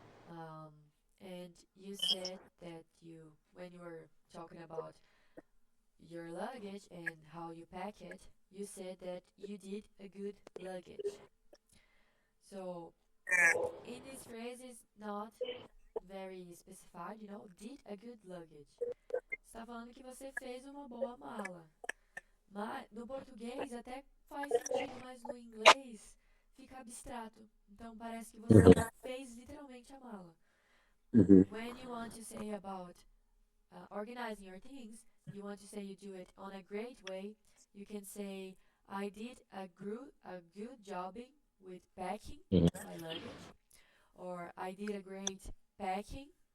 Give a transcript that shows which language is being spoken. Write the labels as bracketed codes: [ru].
[en] Um, and you said that when you were talking about your luggage and how you pack it, you said that you did a good luggage. So, in this phrase, is not very specified, did a good luggage. [pt] Está falando que você fez uma boa mala. Mas no português até faz sentido, mas no inglês fica abstrato. Então parece que você fez literalmente a mala. Mm-hmm. [en] When you want to say about organizing your things, you want to say you do it on a great way. You can say, I did a good jobbing with packing my luggage, or I did a great packing.